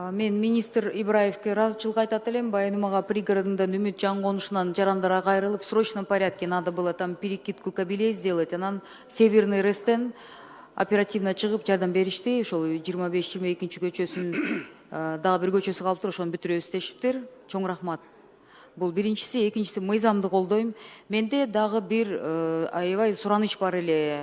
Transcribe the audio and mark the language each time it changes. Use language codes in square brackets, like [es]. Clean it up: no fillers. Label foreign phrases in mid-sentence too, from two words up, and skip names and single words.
[ky] Мен министр Ибраевке ыраазычылык айтат элем. Баягы мага пригородундан Үмүт жаңгонушунан жарандара кайрылып, [ru] в срочном порядке надо было там перекидку кабелей сделать. [ky] Анан Северный РЭСтен оперативно чыгып жардам беришти. Ошол 25-22 көчөсүн дагы бир көчөсү калыптыр, ошону бүтүрөбүз дешиптир. Чоң рахмат. Бул биринчиси, экинчиси мыйзамды колдойм. Менде дагы бир аябай сураныч бар эле.